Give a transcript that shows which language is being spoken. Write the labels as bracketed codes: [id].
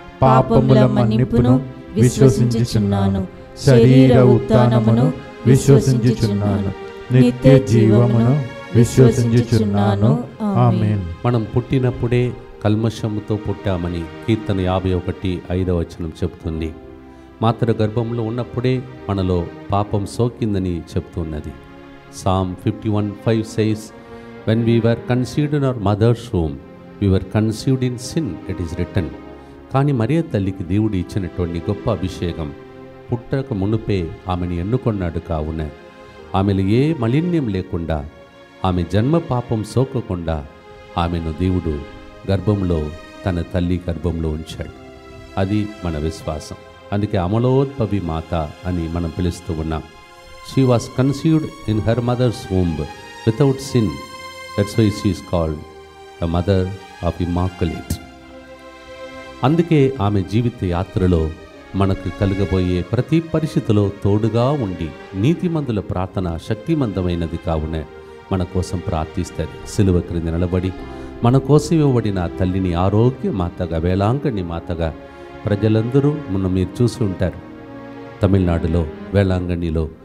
[te] పాపముల మన్నిపును విశ్వసించుచున్నాను. శరీర ఉత్థానమును విశ్వసించుచున్నాను. నిత్య జీవమును విశ్వసించుచున్నాను. ఆమేన్. మనం పుట్టినప్పుడే కల్మషముతో పుట్టామని కీర్తన 51:5 చెబుతుంది. మాతృ గర్భంలో ఉన్నప్పుడే మనలో పాపం సోకిందని చెప్తున్నది. [en] Psalm 51:5 says, when we were conceived in our mother's womb, we were conceived in sin, it is written. [te] కానీ మరియ తల్లికి దేవుడు ఇచ్చినటువంటి గొప్ప అభిషేకం. పుట్టక మునుపే ఆమెను ఎన్నుకొన్నాడు. కావున ఆమెలో ఏ మలిన్యం లేకుండా, ఆమె జన్మ పాపం సోకకుండా ఆమెను దేవుడు గర్భంలో, తన తల్లి గర్భంలో ఉంచాడు. అది మన విశ్వాసం. అందుకే అమలోద్భవి మాత అని మనం పిలుస్తూ ఉన్నాం. [en] She was conceived in her mother's womb without sin. That's why she is called the mother of Immaculate. [te] అందుకే ఆమె జీవిత యాత్రలో మనకు కలగబోయే ప్రతి పరిస్థితిలో తోడుగా ఉండి నీతిమంతుల ప్రార్థన శక్తిమంతమైనది. కావున మన కోసం ప్రార్థిస్తుంది. సిలువ క్రింద నిలబడి మన కోసం ఇవ్వబడిన తల్లిని ఆరోగ్య మాతగా, వేళాంగణి మాతగా ప్రజలందరూ మీరు చూసి ఉంటారు. తమిళనాడులో వేళాంగణిలో